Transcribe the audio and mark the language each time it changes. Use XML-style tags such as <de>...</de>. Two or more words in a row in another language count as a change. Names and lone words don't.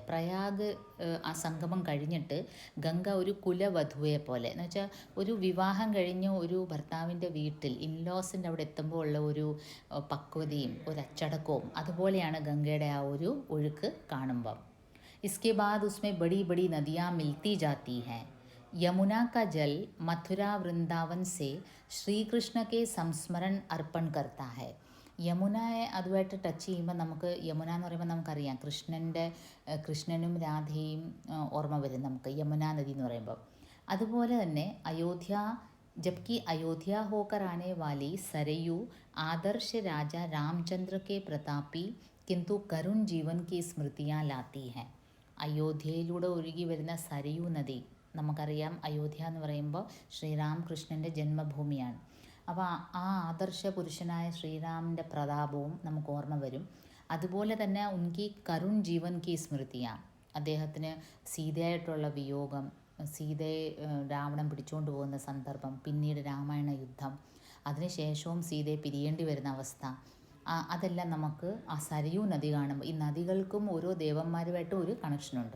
<ml>പ്രയാഗ് ആ സംഗമം കഴിഞ്ഞിട്ട് ഗംഗ ഒരു കുലവധുവെ പോലെ, എന്ന് വെച്ചാൽ ഒരു വിവാഹം കഴിഞ്ഞ് ഒരു ഭർത്താവിൻ്റെ വീട്ടിൽ ഇൻലോസിൻ്റെ അവിടെ എത്തുമ്പോൾ ഉള്ള ഒരു പക്വതയും ഒരു അച്ചടക്കവും, അതുപോലെയാണ് ഗംഗയുടെ ആ ഒരു ഒഴുക്ക് കാണുമ്പം.</ml> <hi>इसके बाद उसमें बड़ी बड़ी नदियाँ मिलती जाती हैं. यमुना का जल मथुरा वृंदावन से श्री कृष्ण के संस्मरण अर्पण करता है.</hi> <ml>യമുനയെ അതുമായിട്ട് ടച്ച് ചെയ്യുമ്പോൾ നമുക്ക്, യമുന എന്ന് പറയുമ്പോൾ നമുക്കറിയാം കൃഷ്ണനും രാധയും ഓർമ്മ വരും നമുക്ക് യമുന നദി എന്ന് പറയുമ്പോൾ. അതുപോലെ തന്നെ</ml> <hi>जबकि अयोध्या होकर आने वाली सरयू आदर्श राजा रामचंद्र के प्रतापी किंतु करुण जीवन की स्मृतियाँ लाती हैं.</hi> <ml>അയോധ്യയിലൂടെ ഒഴുകി വരുന്ന സരയൂ നദി, നമുക്കറിയാം അയോധ്യ എന്ന് പറയുമ്പോൾ ശ്രീരാമകൃഷ്ണൻ്റെ ജന്മഭൂമിയാണ്. അപ്പോൾ ആ ആദർശ പുരുഷനായ ശ്രീരാമൻ്റെ പ്രതാപവും നമുക്ക് ഓർമ്മ വരും. അതുപോലെ തന്നെ</ml> <hi>उनकी करुण जीवन की</hi> <ml>സ്മൃതിയാണ്, അദ്ദേഹത്തിന് സീതയായിട്ടുള്ള വിയോഗം, സീതയെ രാവണൻ പിടിച്ചുകൊണ്ട് പോകുന്ന സന്ദർഭം, പിന്നീട് രാമായണ യുദ്ധം, അതിനുശേഷവും സീതയെ പിരിയേണ്ടി വരുന്ന അവസ്ഥ, അതെല്ലാം നമുക്ക് ആ സരയൂ നദി കാണുമ്പോൾ, ഈ നദികൾക്കും ഓരോ ദേവന്മാരുമായിട്ട് ഒരു കണക്ഷനുണ്ട്.</ml>